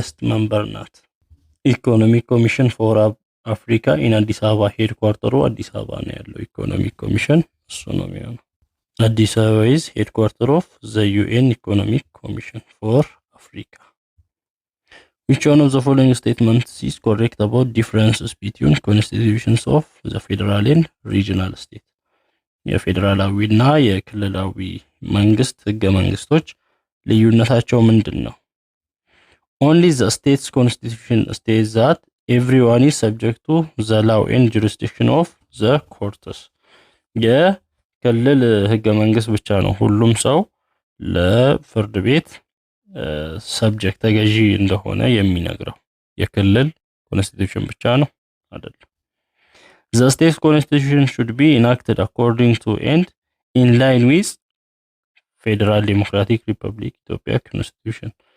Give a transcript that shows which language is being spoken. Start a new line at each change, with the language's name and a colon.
Amharic: member ናት። ኢኮኖሚክ ኮሚሽን ፎር አፍሪካ ኢን አዲስ አበባ ሄድኳርተሩ አዲስ አበባ ነው ያለው። ኢኮኖሚክ ኮሚሽን እሱ ነው የሚሆነው። አዲስ አበባ
English: is headquarter of the UN Economic Commission for Africa. which one of the following statements is correct about differences between constitutions of the federal and regional state?
Amharic: የፌዴራላዊና የክልላዊ መንግስት ህገ መንግስቶች ልዩነታቸው ምንድነው?
English: only the state's constitution states that everyone is subject to the law and jurisdiction of the courts.
Amharic: የክልል ህገ መንግስት ብቻ ነው ሁሉም ሰው ለፍርድ ቤት ሰብጀክት ተገዢ እንደሆነ የሚነግረው። የክልል ኮንስቲቱሽን ብቻ ነው አይደለም።
English: the state constitution should be enacted according to and in line with federal democratic republic
Amharic: ኢትዮጵያ constitution.